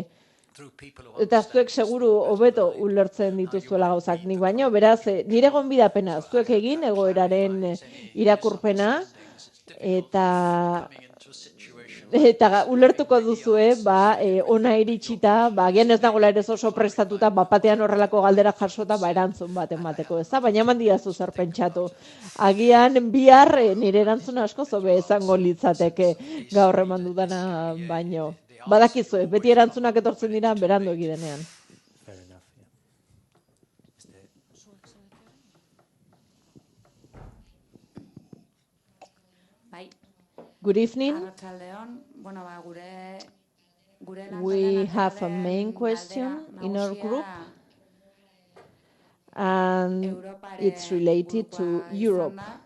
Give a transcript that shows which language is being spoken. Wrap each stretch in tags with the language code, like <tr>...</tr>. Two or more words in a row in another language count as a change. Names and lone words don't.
<eu>Eta zuek seguru hobeto ulertzen dituzuela gauzak nik baino, beraz, nire gonbidapena zuek egin egoeraren irakurpena, eta ulertuko duzue, ona iritsita, agian ez dagoela ere oso prestatuta, batean horrelako galdera jasota, erantzun bat emateko, ez da? Baina eman diazu zer pentsatu. Agian bihar nire erantzuna asko zobe izango litzateke gaur eman dudana baino. Badakizue, beti erantzunak etortzen dira berandu egidenean.</eu> <en>Good evening. We have a main question in our group, and it's related to Europe.</en>